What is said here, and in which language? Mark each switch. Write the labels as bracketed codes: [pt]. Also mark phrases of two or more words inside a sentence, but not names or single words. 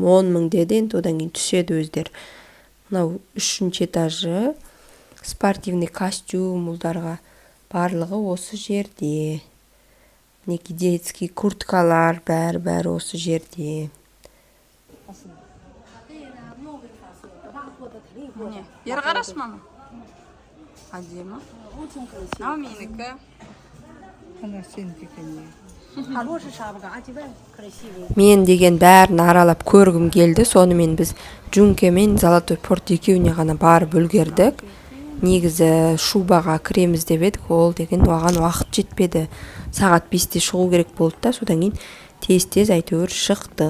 [kk] 10 мың деді, енді одан кейін түседі өздер. Мынау 3-ші этажы, [ru] спортивный костюм [kk] ұлдарға барлығы осы жерде. Мінекей детский курткалар бәрі осы жерде. Бері қарашы, мама. Әдемі. Мынау менікі. [ru] Хороший шапка, одевай, красивый. [kk] Мен деген бәрін аралап көргім келді. Сонымен біз Жүңке мен Золотой порт екеуіне ғана барып үлгердік. Негізі шубаға кіреміз деп едік, ол деген оған уақыт жетпеді. Сағат 5-те шығу керек болды да, содан кейін тез әйтеуір шықтық.